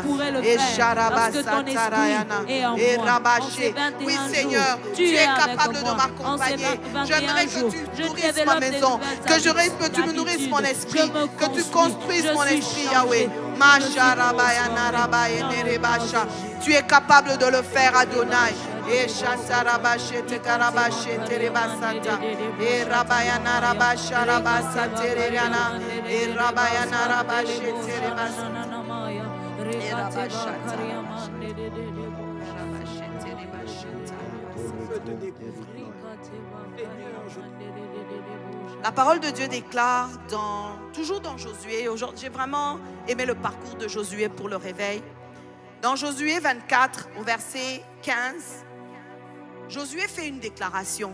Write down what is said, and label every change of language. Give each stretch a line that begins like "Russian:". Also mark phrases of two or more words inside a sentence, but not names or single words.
French: Et Sharabasatarayana. Et Rabaché. Oui, Seigneur, tu es capable de m'accompagner. J'aimerais que tu nourrisses ma maison, que tu me nourrisses mon esprit, que tu construises mon esprit, Yahweh. Tu es capable de le faire, Adonai. Et Shatarabashe Tekarabashe Terebasata. Et Rabayana Rabasha Rabasa Tereriana. Et Rabayana Rabashe Terebasata. Et Rabashata. La parole de Dieu déclare toujours dans Josué. Aujourd'hui, j'ai vraiment aimé le parcours de Josué pour le réveil. Dans Josué 24, au verset 15, Josué fait une déclaration.